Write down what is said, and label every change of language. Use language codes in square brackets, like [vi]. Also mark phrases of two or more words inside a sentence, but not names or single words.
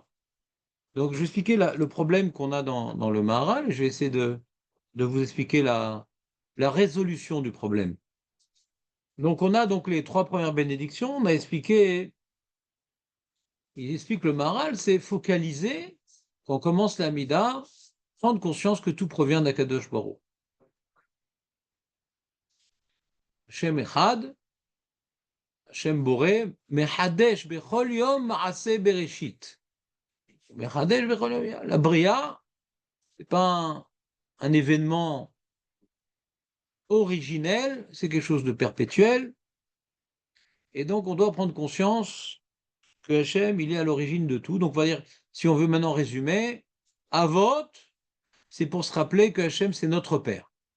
[fr] Donc, je vais expliquer le problème qu'on a dans le Maharal, et je vais essayer de vous expliquer la résolution du problème. Donc, on a donc les 3 premières bénédictions. On a expliqué, il explique le Maharal, c'est focaliser, quand on commence l'Amida, prendre conscience que tout provient d' [he] הקדוש ברוך. השם אחד, השם בורא, מחדש בכל יום מעשה בראשית. מחדש בכל יום. [fr] La Bria, ce n'est pas un événement originel, c'est quelque chose de perpétuel. Et donc, on doit prendre conscience que Hachem, il est à l'origine de tout. Donc, on va dire, si on veut maintenant résumer, Avot, c'est pour se rappeler que Hachem, c'est notre Père.